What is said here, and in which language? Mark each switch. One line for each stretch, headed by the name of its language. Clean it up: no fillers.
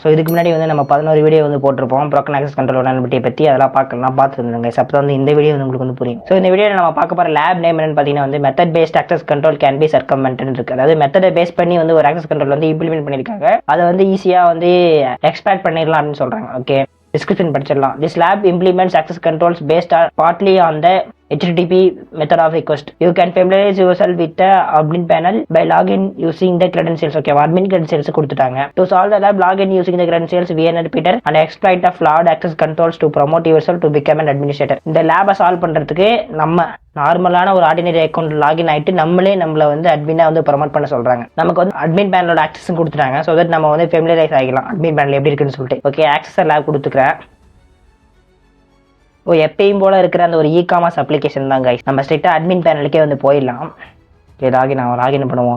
Tamil: So இதுக்கு முன்னாடி வந்து நம்ம 11 வீடியோ வந்து போட்டிருப்போம் ப்ரோக்கன் ஆக்சஸ் கண்ட்ரோல் வல்னரபிலிட்டி பற்றி. அதெல்லாம் பார்த்துருந்துங்க. அப்போ வந்து இந்த வீடியோ வந்து உங்களுக்கு வந்து புரியும். ஸோ இந்த வீடியோவில் நம்ம பார்க்க போகிற லேப் நேம் என்னன்னு பார்த்தீங்கன்னா வந்து method paste access control can be சர்க்கம்வென்ட்னு இருக்கு. அதாவது மெத்தடை பேஸ் பண்ணி வந்து ஒரு ஆக்சஸ் கண்ட்ரோல் வந்து இம்ப்ளிமெண்ட் பண்ணியிருக்காங்க. அதை வந்து ஈஸியாக வந்து எக்ஸ்பேக்ட் பண்ணிடலாம் அப்படின்னு சொல்கிறாங்க. Okay, description படிச்சிடலாம்.
English: This lab implements access controls based partly on the HTTP method of request. You can familiarize yourself with the admin panel by login using the credentials. Okay, admin credentials
Tamil: கொடுத்துட்டாங்க.
English: To solve the lab, login using the credentials VNet repeater and exploit the flawed access controls to promote yourself to become an administrator.
Tamil: இந்த லேபை solve பண்றதுக்கு நம்ம நார்மலான ஒரு ordinary account login ஆயிட்டு நம்மளை வந்து அட்மினா வந்து ப்ரொமோட் பண்ண சொல்றாங்க. நமக்கு வந்து அட்மின் பேனலோட ஆக்சஸ் கொடுத்துட்டாங்க. ஸோ தட் நம்ம வந்து ஃபெமிலியரைஸ் ஆகிக்கலாம் அட்மின் பேனல் எப்படி இருக்குன்னு சொல்லிட்டு. ஓகே, ஆக்சஸ் லேப் கொடுத்துக்கிறேன். எப்பயும் போல இருக்கிற அந்த ஒரு இ-காமர்ஸ் அப்ளிகேஷன் தான் கைஸ். நம்ம ஸ்ட்ரெயிட்டாக அட்மின் பேனலுக்கே வந்து போயிடலாம். லாகின் பண்ணுவோம்.